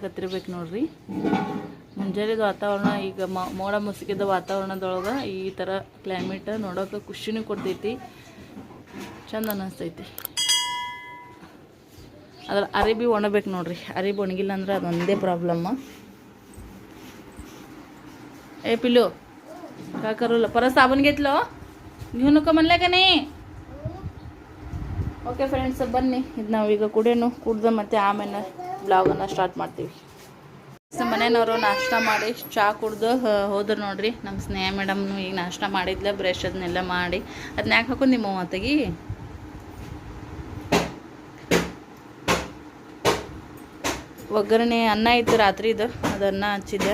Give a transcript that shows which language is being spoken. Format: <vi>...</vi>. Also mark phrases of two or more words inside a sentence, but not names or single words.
<kn>ನಿಮ್ಗೆ ಅಲ್ಲೊಂದು ಕಾಣಿಸಕತ್ತಿರ್ಬೇಕು ನೋಡ್ರಿ. ಮುಂಜಾನೆದು ವಾತಾವರಣ ಈಗ ಮೋಡ ಮುಸುಕಿದ ವಾತಾವರಣದೊಳಗೆ ಈ ಥರ ಕ್ಲೈಮೇಟ್ ನೋಡೋಕೆ ಖುಷಿನೂ ಕೊಡ್ತೈತಿ, ಚಂದ ಅನ್ನಿಸ್ತೈತಿ. ಅದ್ರ ಅರಿಬಿ ಒಣಬೇಕು ನೋಡ್ರಿ, ಅರಿಬಿ ಒಣಗಿಲ್ಲ ಅಂದ್ರೆ ಅದೊಂದೇ ಪ್ರಾಬ್ಲಮ್ಮ.</kn> <mr>ए पिलो का करू परत साबण घेतलं घेऊ नको म्हणलं का नाही.</mr> <kn>ಓಕೆ ಫ್ರೆಂಡ್ಸ್, ಬನ್ನಿ ಇದು ನಾವೀಗ ಕುಡ್ದು ಮತ್ತೆ ಆಮೇಲೆ ಬ್ಲಾಗನ್ನು ಸ್ಟಾರ್ಟ್ ಮಾಡ್ತೀವಿ. ಮನೆಯವರು ನಾಷ್ಟ ಮಾಡಿ ಚಹಾ ಕುಡ್ದು ಹೋದ್ರು ನೋಡ್ರಿ. ನಮ್ಮ ಸ್ನೇಹ ಮೇಡಮ್ನು ಈಗ ನಾಷ್ಟ ಮಾಡಿದ್ಲ, ಬ್ರಷ್ ಅದನ್ನೆಲ್ಲ ಮಾಡಿ ಅದನ್ನ ಯಾಕೆ ಹಾಕೊಂಡಿ ಮೂವತ್ತಿಗೆ ಒಗ್ಗರಣೆ ಅನ್ನ ಇತ್ತು ರಾತ್ರಿದು, ಅದನ್ನ ಹಚ್ಚಿದ್ದೆ.</kn>